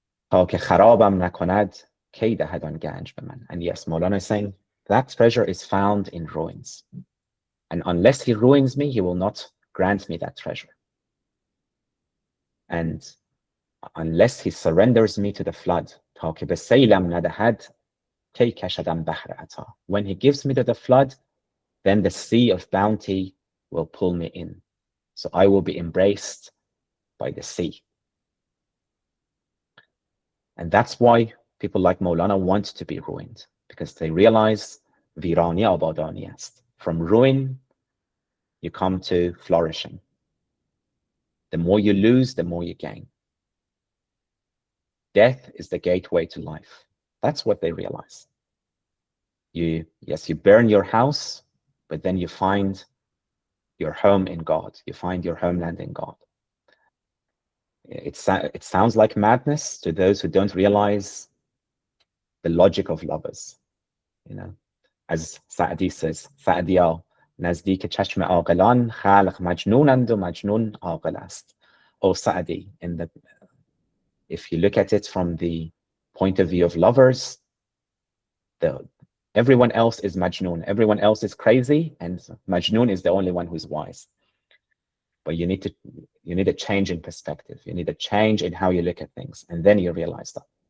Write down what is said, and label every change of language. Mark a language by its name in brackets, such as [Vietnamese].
[Persian] تا که خرابم نکند کی دهد آن گنج به من. [English] And yes, Maulana is saying that treasure is found in ruins. And unless he ruins me, he will not grant me that treasure. And unless he surrenders me to the flood, [Persian] تا که به سیلم ندهد کی کشدم بحر عطا. [English] When he gives me to the flood, then the sea of bounty will pull me in. So I will be embraced by the sea. And that's why people like Maulana want to be ruined, because they realize [Persian] virani abadani ast. [English] From ruin, you come to flourishing. The more you lose, the more you gain. Death is the gateway to life. That's what they realize. You burn your house, but then you find your home in God. You find your homeland in God. It sounds like madness to those who don't realize the logic of lovers. You know, as Sa'di says, [Persian] Sa'diya, نزدیک چشم عاقلان خلق مجنونند و مجنون عاقل است. [English] Oh Sa'di, if you look at it from the point of view of lovers, everyone else is Majnun, everyone else is crazy, and Majnun is the only one who's wise. But you need a change in perspective. You need a change in how you look at things, and then you realize that.